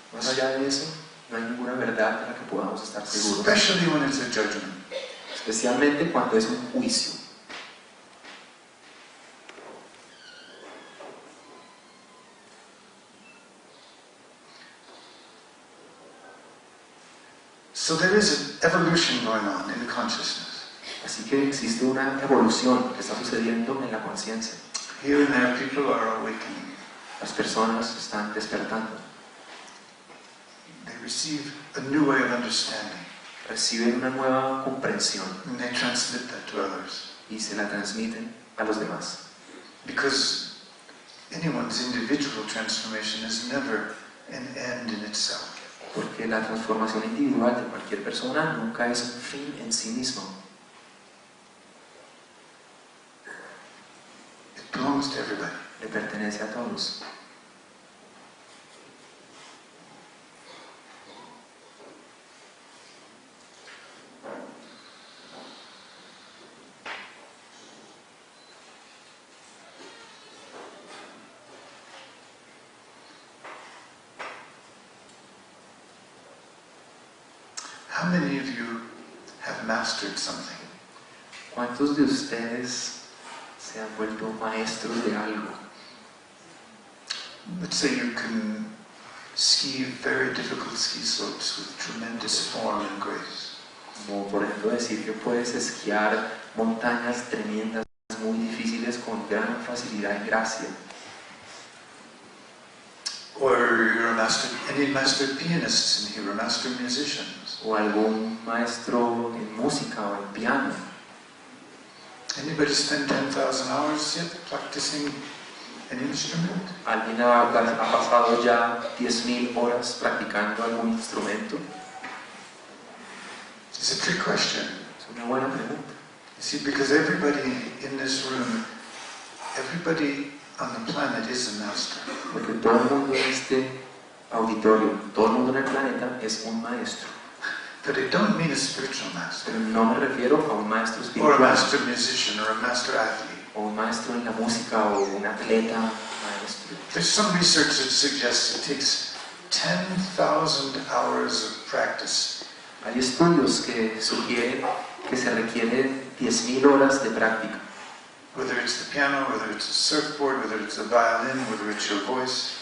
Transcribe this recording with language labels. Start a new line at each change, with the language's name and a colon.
Spanish: Más allá de eso, no hay ninguna verdad en la que podamos estar seguros.
English: Especially when it's a judgment.
Spanish: Especialmente cuando es un juicio.
English: So there is an evolution going on in consciousness.
Spanish: Así que existe una evolución que está sucediendo en la conciencia.
English: Here and there people are awakening.
Spanish: Las personas están despertando.
English: They receive a new way of understanding.
Spanish: Reciben una nueva comprensión
English: And they transmit that to others.
Spanish: y se la transmiten a los demás.
English: Because anyone's individual transformation is never an end in itself.
Spanish: Porque la transformación individual de cualquier persona nunca es un fin en sí mismo.
English: It belongs to everybody.
Spanish: Le pertenece a todos.
English: How many of you have mastered something?
Spanish: ¿Cuántos de ustedes se han vuelto maestros de algo?
English: Let's say you can ski very difficult ski slopes with tremendous form and grace.
Spanish: como por ejemplo decir que puedes esquiar montañas tremendas, muy difíciles, con gran facilidad y gracia.
English: Or you're a master, any master pianists in here, or master musicians.
Spanish: O algún maestro en música o en piano.
English: Anybody spend 10,000 hours yet practicing an instrument?
Spanish: ¿Alguien ha pasado ya 10.000 horas practicando algún instrumento?
English: It's a trick question.
Spanish: Es una buena pregunta.
English: You see, because everybody in this room, everybody on the planet is a master.
Spanish: Porque todo el mundo en este auditorio, todo el mundo en el planeta es un maestro.
English: But I don't mean a spiritual master.
Spanish: Pero no me refiero a un maestro
English: Or a
Spanish: espiritual,
English: master musician, or a master athlete.
Spanish: o un maestro en la música, o un atleta maestro.
English: There's some research that suggests it takes 10,000 hours of practice.
Spanish: Hay estudios que sugieren que se requieren 10.000 horas de práctica.
English: Whether it's the piano, whether it's a surfboard, whether it's a violin, whether it's your voice.